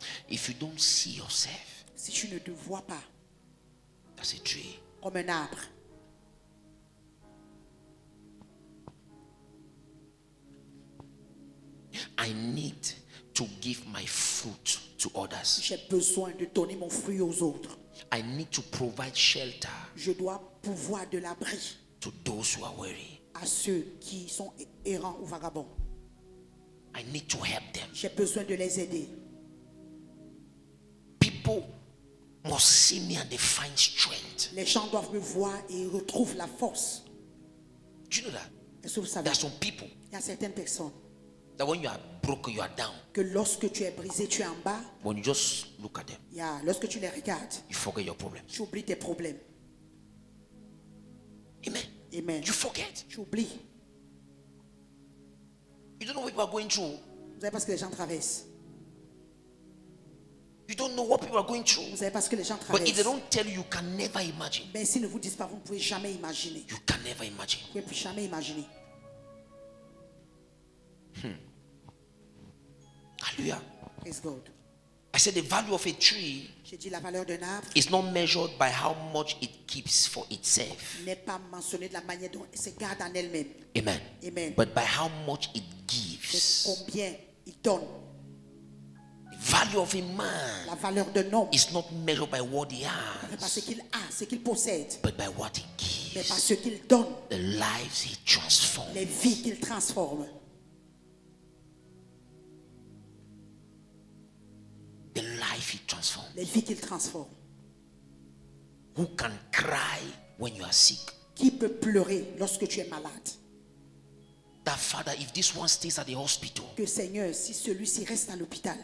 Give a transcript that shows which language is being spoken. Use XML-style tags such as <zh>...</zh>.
<en>If you don't see yourself</en> <fr>Si tu ne te vois pas</fr> <en>as a tree,</en> <fr>comme un arbre,</fr> <en>I need to give my fruit to others.</en> <fr>j'ai besoin de donner mon fruit aux autres.</fr> <en>I need to provide shelter</en> <fr>Je dois pouvoir de l'abri</fr> <en>to those who are weary.</en> <fr>à ceux qui sont errants ou vagabonds.</fr> <en>I need to help them.</en> <fr>J'ai besoin de les aider.</fr> <en>People must see me and they find strength.</en> <fr>Les gens doivent me voir et ils retrouvent la force.</fr> <en>Do you know that?</en> <fr>Est-ce que vous savez?</fr> <en>There are some people,</en> <fr>Il y a certaines personnes,</fr> <en>that when you are broken, you are down.</en> <fr>que lorsque tu es brisé, tu es en bas.</fr> <en>When you just look at them,</en> <fr>Yeah, lorsque tu les regardes,</fr> <en>you forget your problems.</en> <fr>tu oublies tes problèmes. Amen. Amen.</fr> <en>You forget.</en> <fr>Tu oublies.</fr> <en>You don't know what people are going through.</en> <fr>Vous savez pas ce que les gens traversent.</fr> <en>You don't know what people are going through.</en> <fr>Vous savez pas ce que les gens</fr> <en>But if they</en> <fr>traversent.</fr> <en>don't tell you, you can never imagine.</en> <fr>Mais s'ils ne vous disent pas, vous ne pouvez jamais imaginer.</fr> <en>You can never imagine.</en> <fr>Vous ne pouvez jamais imaginer. Hallelujah.</fr> <en>Praise God. I said the value of a tree</en> <fr>J'ai dit la valeur d'un arbre</fr> <en>is not measured by how much it keeps for itself.</en> <fr>n'est pas mentionnée de la manière dont elle se garde en elle-même. Amen. Amen.</fr> <en>But by how much it</en> <fr>C'est</fr> <en>gives.</en> <fr>combien il donne.</fr> <en>The value of a man</en> <fr>La valeur d'un homme,</fr> <en>is not measured by what he</en> <fr>c'est pas ce</fr> <en>has,</en> <fr>qu'il a, ce qu'il possède,</fr> <en>but by what he</en> <fr>mais par</fr> <en>gives.</en> <fr>ce qu'il donne,</fr> <en>The lives he transforms.</en> <fr>les vies qu'il transforme.</fr> <en>The life he transforms.</en> <fr>Les vies qu'il transforme.</fr> <en>Who can cry when you are sick?</en> <fr>Qui peut pleurer lorsque tu es malade?</fr> <en>That Father, if this one stays at the hospital,</en> <fr>Que Seigneur, si celui-ci reste à l'hôpital,</fr>